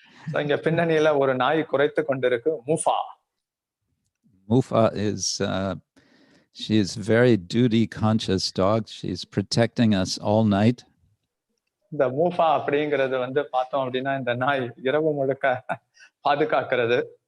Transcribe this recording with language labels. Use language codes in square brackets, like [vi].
[ta] So இங்க பின்னணியில ஒரு நாய் குரைத்து கொண்டிருக்கு, மூஃபா. [en] Mufa is she is very duty conscious dog. She's protecting us all night. [ta] இந்த மூஃபா அப்படிங்கிறது வந்து பார்த்தோம் அப்படின்னா இந்த நாய் இரவு முழுக்க பாதுகாக்கிறது.